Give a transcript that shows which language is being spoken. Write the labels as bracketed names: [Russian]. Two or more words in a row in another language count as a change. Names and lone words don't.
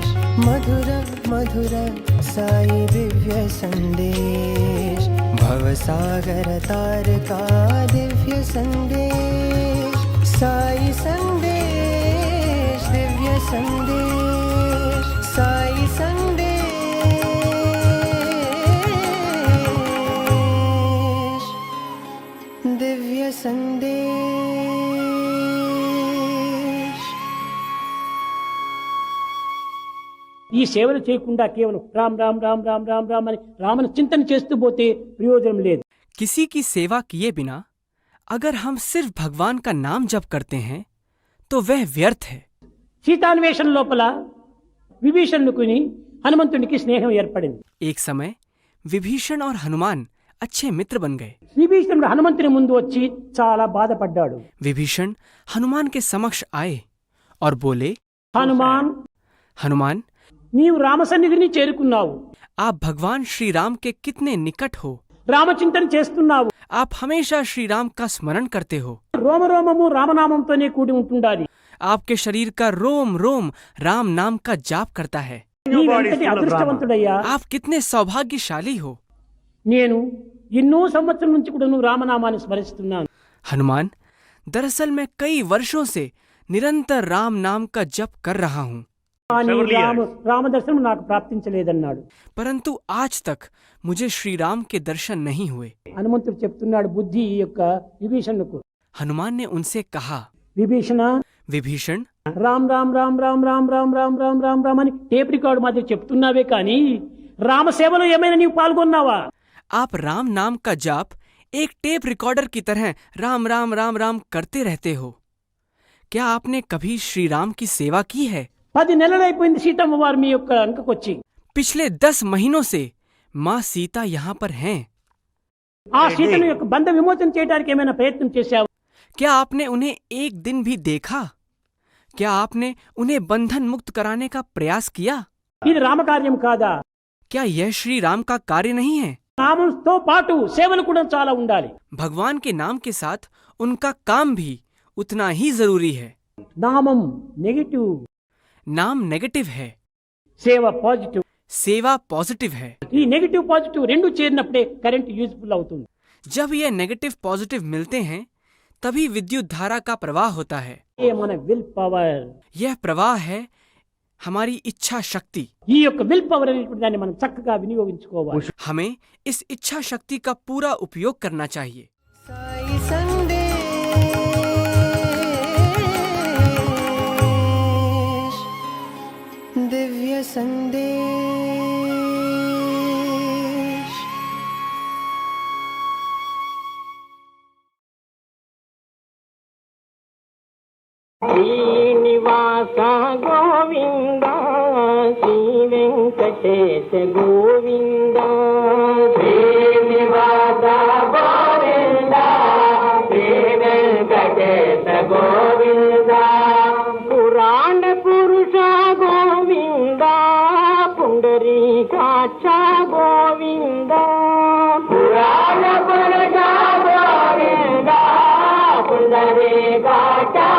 [Hindi] मधुर मधुर साई दिव्य संदेश, भवसागर तार का दिव्य संदेश, साई संदेश दिव्य संदेश, साई संदेश दिव्य संदेश। [Telugu] ఈ సేవలు చేయకుండా కేవలం రామ్ రామ్ రామ్ రామ్ రామ్ రామ్ అని రామను చింతన చేస్తూ పోతే ప్రయోజనం లేదు. [Hindi] किसी की सेवा किए बिना अगर हम सिर्फ भगवान का नाम जप करते हैं तो वह व्यर्थ है. [Telugu] సీతాన్వేషణ లోపల విభీషణుకుని హనుమంతునికి స్నేహం ఏర్పడింది. [Hindi] एक समय विभीषण और हनुमान अच्छे मित्र बन गए. [Telugu] విభీషణుడు హనుమంతుని ముందు వచ్చి చాలా బాధపడ్డాడు. [Hindi] विभीषण हनुमान के समक्ष आए और बोले, हनुमान, [Telugu] నీవు రామసన్నిధిని చేరుకున్నావు. [Hindi] आप भगवान श्री राम के कितने निकट हो. [Telugu] రామచింతన చేస్తున్నావు. [Hindi] आप हमेशा श्री राम का स्मरण करते हो. [Telugu] రోమరోమము రామనామంతోనే కూడి ఉంటుండాలి. [Hindi] आपके शरीर का रोम रोम राम नाम का जाप करता है. [Telugu] నీవెంతటి అదృష్టవంతుడయ్యా. [Hindi] आप कितने सौभाग्यशाली हो. [Telugu] నేను ఎన్నో సంవత్సరం నుంచి కూడా నువ్వు రామనామాన్ని స్మరిస్తున్నాను. [Hindi] हनुमान, दरअसल मैं कई वर्षों से निरंतर राम नाम का जप कर रहा हूँ, [Telugu] రామ దర్శనం నాకు ప్రాప్తించలేదన్నాడు. [Hindi] परंतु आज तक मुझे श्री राम के दर्शन नहीं हुए. [Telugu] హనుమంతుడు చెప్తున్నాడు బుద్ధి ఈ యొక్క విభీషణుకు. [Hindi] हनुमान ने उनसे कहा, [Telugu] విభీషణ, [Hindi] विभीषण, [Telugu] రామ్ రామ్ రామ్ రామ్ రామ్ రామ్ రామ్ రామ్ రామ్ రామ్ అని [English] tape record [Telugu] మాదిరి చెప్తున్నావే కానీ రామ సేవలో ఏమైనా నీవు పాల్గొన్నావా? [Hindi] आप राम नाम का जाप एक [English] tape recorder [Hindi] की तरह राम राम राम राम करते रहते हो. क्या आपने कभी श्री राम की सेवा की है? [Telugu] 10 నెలలైపోయింది సీతమ్మ వారు మీ యొక్క అంకకొచ్చి. [Hindi] पिछले 10 महीनों से माँ सीता यहाँ पर हैं. [Telugu] ఆ సీతను యొక్క బంధ విమోచన చేయడానికి ఏమైనా ప్రయత్నం చేశావు? [Hindi] क्या आपने उन्हें एक दिन भी देखा? क्या आपने उन्हें बंधन मुक्त कराने का प्रयास किया? [Telugu] ఇది రామకార్యం కాదా? [Hindi] क्या यह श्री राम का कार्य नहीं है? [Telugu] నామంతో పాటు సేవలు కూడా చాలా ఉండాలి. [Hindi] भगवान के नाम के साथ उनका काम भी उतना ही जरूरी है. [Telugu] నామం నెగటివ్, [Hindi] नाम नेगेटिव है, [Telugu] సేవ పాజిటివ్. [Hindi] सेवा पॉजिटिव है. [Telugu] ఈ [English] negative positive [Telugu] రెండు చేరినప్పుడే [English] current useful [Telugu] అవుతుంది. [Hindi] जब ये [English] negative positive [Hindi] मिलते हैं तभी विद्युत धारा का प्रवाह होता है. [Telugu] ఏ మన [English] will power, [Hindi] यह प्रवाह है हमारी इच्छा शक्ति. [Telugu] ఈ యొక్క [English] will power [Telugu] అనేటువంటి దాన్ని మనం చక్కగా వినియోగించుకోవాలి. [Hindi] हमें इस इच्छा शक्ति का पूरा उपयोग करना चाहिए. साई संदेश दिव्य संदेश। [Telugu] శ్రీనివాస గోవింద, శ్రీ వెంకటేశ గోవింద, శ్రీనివాస గోవింద, శ్రీ వెంకటేశ గోవింద, పురాణ పురుష గోవింద, పుండరీకాక్ష గోవింద, పురాణ పురుష గోవింద, పుండరీకాక్ష